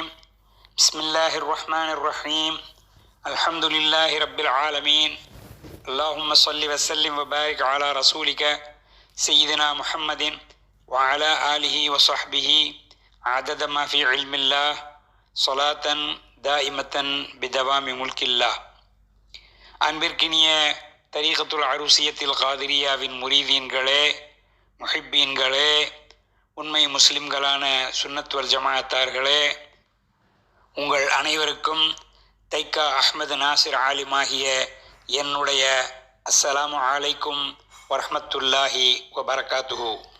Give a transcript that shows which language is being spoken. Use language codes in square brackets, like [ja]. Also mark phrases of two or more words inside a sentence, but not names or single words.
[ar] بسم الله الرحمن الرحيم. الحمد لله رب العالمين. اللهم صل وسلم وبارك على رسولك سيدنا محمد وعلى آله وصحبه عدد ما في علم الله صلاة دائمة بدوام ملك الله. [ta] அன்பிற்கினிய தரீகத்துல் அரூசியத்தில் காதிரியாவின் முரீதீன்களே, முஹிப்பீன்களே, உண்மை முஸ்லிம்களான சுன்னத் வல் ஜமாஅத்தார்களே, உங்கள் அனைவருக்கும் தைக்கா அஹ்மது நாசிர் ஆலிமாகிய என்னுடைய [ar] السلام عليكم ورحمة الله وبركاته.